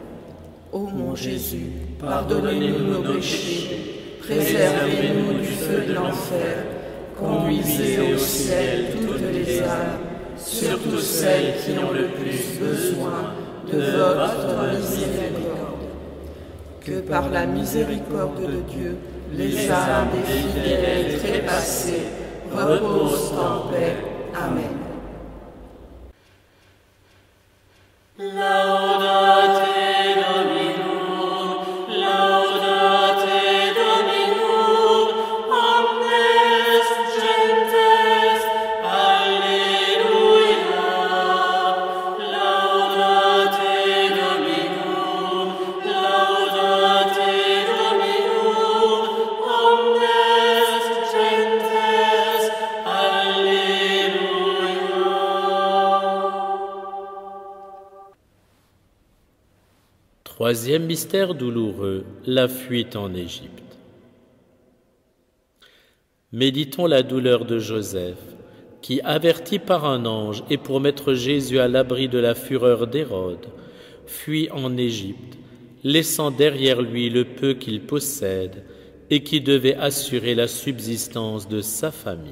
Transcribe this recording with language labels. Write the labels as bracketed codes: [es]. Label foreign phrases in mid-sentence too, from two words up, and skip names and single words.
[fr] Ô mon Jésus, pardonnez-nous nos péchés, préservez-nous du feu de l'enfer, conduisez au ciel toutes les âmes, surtout celles qui ont le plus besoin de votre miséricorde. Que par la miséricorde de Dieu, les âmes des fidèles trépassés reposent en paix. Amen. [la] Laudate Dominum, laudate Dominum, omnes gentes, Alleluia. Laudate Dominum, laudate Dominum, omnes gentes, Alleluia. [fr] Troisième mystère douloureux, la fuite en Égypte. Méditons la douleur de Joseph, qui, averti par un ange et pour mettre Jésus à l'abri de la fureur d'Hérode, fuit en Égypte, laissant derrière lui le peu qu'il possède et qui devait assurer la subsistance de sa famille.